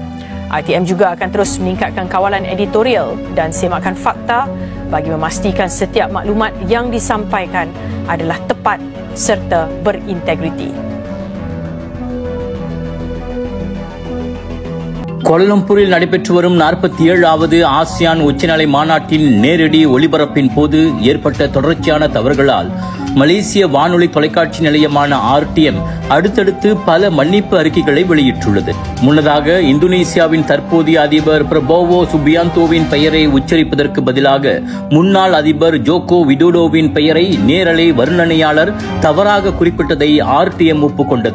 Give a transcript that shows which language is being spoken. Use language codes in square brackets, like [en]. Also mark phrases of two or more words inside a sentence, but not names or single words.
[ms] RTM juga akan terus meningkatkan kawalan editorial dan semakan fakta bagi memastikan setiap maklumat yang disampaikan adalah tepat serta berintegriti. [ta] கோலாலம்பூரில் நடைபெற்று வரும் 47வது ஆசியான் உச்சநிலை மாநாட்டின் நேரடி ஒளிபரப்பின் போது ஏற்பட்ட தொடர்ச்சியான தவறுகளால் மலேசிய வானொலி தொலைக்காட்சி நிலையமான RTM அடுத்தடுத்து பல மன்னிப்பு அறிக்கைகளை வெளியிட்டுள்ளது. முன்னதாக இந்தோனேசியாவின் தற்போதைய அதிபர் பிரபோவோ சுபியாந்தோவின் பெயரை உச்சரிப்பதற்கு பதிலாக முன்னாள் அதிபர் ஜோகோ விடோடோவின் பெயரை நேரலை வர்ணனையாளர் தவறாக குறிப்பிட்டதை RTM ஒப்புக்கொண்டது.